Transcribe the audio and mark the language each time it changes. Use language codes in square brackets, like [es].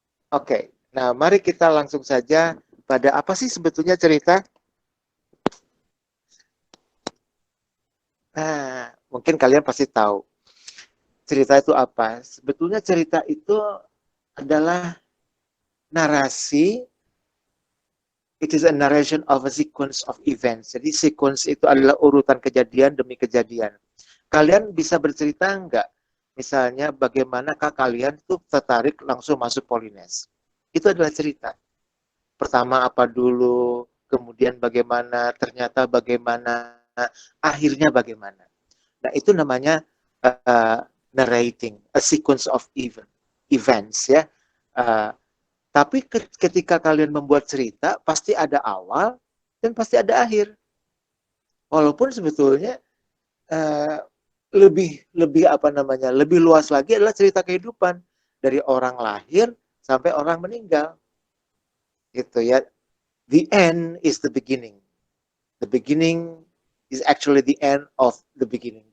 [id] Oke, nah mari kita langsung saja pada apa sih sebetulnya cerita. Nah, mungkin kalian pasti tahu cerita itu apa. Sebetulnya cerita itu adalah narasi. [en] It is a narration of a sequence of events. [id] Jadi sequence itu adalah urutan kejadian demi kejadian. Kalian bisa bercerita enggak? Misalnya bagaimanakah kalian tuh tertarik langsung masuk Polines? Itu adalah cerita. Pertama apa dulu, kemudian bagaimana, ternyata bagaimana, akhirnya bagaimana. Nah itu namanya [en] uh, narrating, a sequence of events ya. [id] Uh, tapi ketika kalian membuat cerita, pasti ada awal dan pasti ada akhir. Walaupun sebetulnya uh, lebih apa namanya, lebih luas lagi adalah cerita kehidupan dari orang lahir sampai orang meninggal, gitu ya. [en] The end is the beginning. The beginning is actually the end of the beginning.